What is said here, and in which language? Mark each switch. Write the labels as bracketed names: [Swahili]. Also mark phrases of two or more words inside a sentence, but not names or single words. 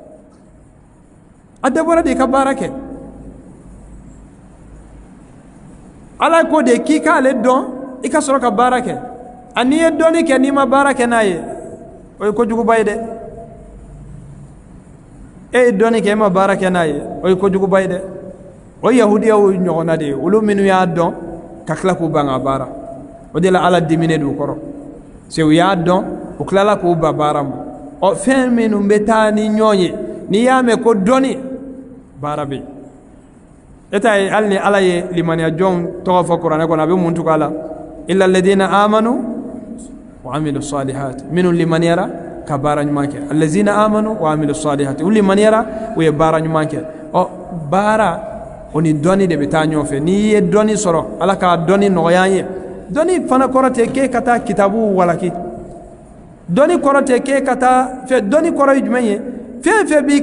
[Bambara] a dabɔra de ka baara kɛ ala ko de k'i k'ale dɔn i ka sɔrɔ ka baara kɛ a n'i ye dɔnni kɛ n'i ma baara kɛ n'a ye o ye kojuguba ye dɛ e ye dɔnni kɛ e ma baara kɛ n'a ye o ye kojuguba ye dɛ o yahudiyaw ɲɔgɔnna de ye olu minnu y'a dɔn ka tila k'u ban ka baara o de la ala diminen d'u kɔrɔ se u y'a dɔn u tilala k'u ba baara ma ɔ fɛn minnu bɛ taa ni ɲɔgɔn ye n'i y'a mɛn ko dɔnni baara bɛ yen e t'a ye hali ni ala ye limaniya jɔnw tɔgɔ fɔ kuranɛ kɔnɔ a bɛ mun tugu a la [Arabic] إلا الذين آمنوا وعملوا الصالحات [Bambara] minnu limaniyara ka baara ɲuman kɛ [Arabic] الذين آمنوا وعملوا الصالحات [Bambara] u limaniyara u ye baara ɲuman kɛ ɔ baara o ni dɔnni de bɛ taa ɲɔgɔn fɛ n'i ye dɔnni sɔrɔ ala k'a dɔnni nɔgɔya an ye dɔnni fana kɔrɔ tɛ k'e ka taa kitabuw walaki dɔnni kɔrɔ tɛ k'e ka taa fɛ dɔnni kɔrɔ ye jumɛn ye fɛn fɛn b'i